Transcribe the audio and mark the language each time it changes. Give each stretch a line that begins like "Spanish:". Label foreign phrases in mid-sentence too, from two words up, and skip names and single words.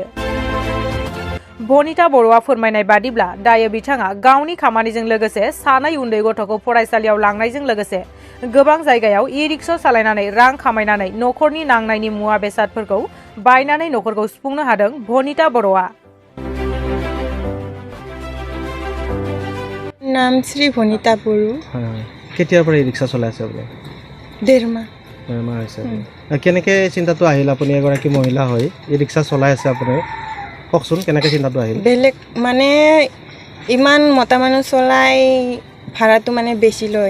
Bodo: भनिता बर'आ फोरमायनाय बादिब्ला दायो बिथाङा गावनि खामानिजों लोगोसे सानै उन्दै गथ'खौ फरायसालियाव लांनायजों लोगोसे गोबां जायगायाव इ-रिक्सा सालायनानै रां खामायनानै न'खरनि नांनायनि मुवा बेसादफोरखौ बायनानै न'खरखौ सुफुंनो हादों भनिता बर'आ। नाम श्री भनिता बर'आ।
Assamese: কেতিয়াৰ পৰা ই-ৰিক্সা চলাই আছে আপুনি? 1.5 মাহ। 1.5 মাহ হৈছে। কেনেকৈ চিন্তাটো আহিল? আপুনি এগৰাকী মহিলা হয় ই-ৰিক্সা চলাই আছে আপুনি, কওকচোন কেনেকৈ চিন্তাটো আহিল? বেলেগ মানে ইমান মতা মানুহ চলাই ভাড়াটো মানে বেছি লয়।